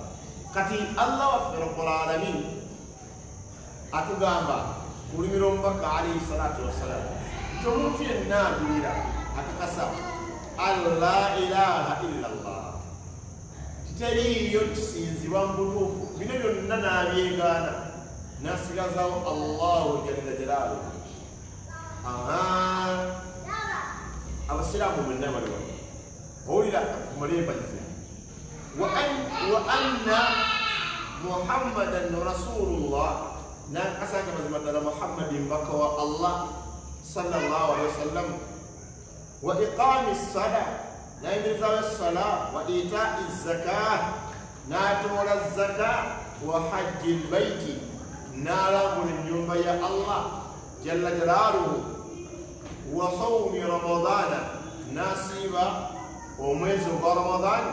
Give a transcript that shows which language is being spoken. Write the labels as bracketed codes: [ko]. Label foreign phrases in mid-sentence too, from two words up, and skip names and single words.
[lg] Kati Allah waffe [ar] رب العالمين [lg] atugamba ku lulimi lw'omubaka [ar] عليه الصلاة والسلام [lg] nti omuntu yenna agwira akakasa [ar] أن لا إله إلا الله, [lg] titeriiyo kisinzibwa mu butuufu, bino byonna n'abyegaana n'asigazawo [ar] الله جل جلاله. [lg] Abasiraamu mwenna bali wano owulira mulembagize wa [ar] أن محمدا رسول الله, [lg] nakasanga mazima ddala Muhammadin mbaka wa Allah [ar] صلى الله عليه وسلم وإقام الصلاة, [lg] nayimirizawo essala, [ar] وإيتاء الزكاة, [lg] n'atoola zaka, [ar] وحج البيت, [lg] n'alambula ennyumba ya [ar] الله جل جلاله, وصوم رمضان, [lg] n'asiiba omwezi ogwa Ramadani.